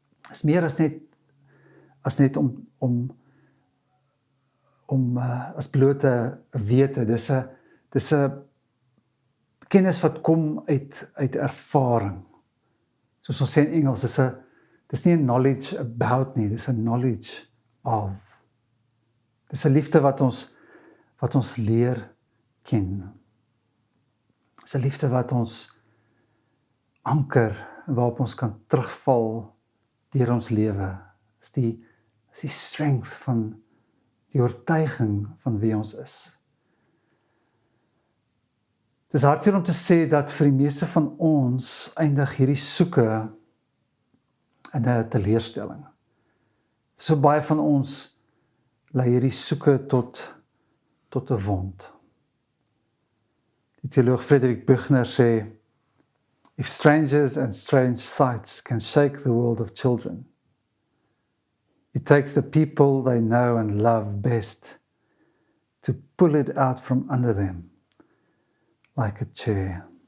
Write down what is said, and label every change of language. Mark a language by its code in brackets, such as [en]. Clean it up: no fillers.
[af] Dis meer as net om as blote wete. Dis 'n kennis wat kom uit ervaring. Soos ons sê in Engels, dis nie 'n knowledge about nie, dis 'n knowledge of. Dis 'n liefde wat ons leer ken. Dis 'n liefde wat ons anker, waarop ons kan terugval deur ons lewe. Dis die strength van die oortuiging van wie ons is. Dit is hartseer om te sê dat vir die meeste van ons eindig hierdie soeke in 'n teleurstelling. So baie van ons lei hierdie soeke tot 'n wond. Die teoloog Friedrich Buechner sê, [en] if strangers and strange sights can shake the world of children, it takes the people they know and love best to pull it out from under them like a chair.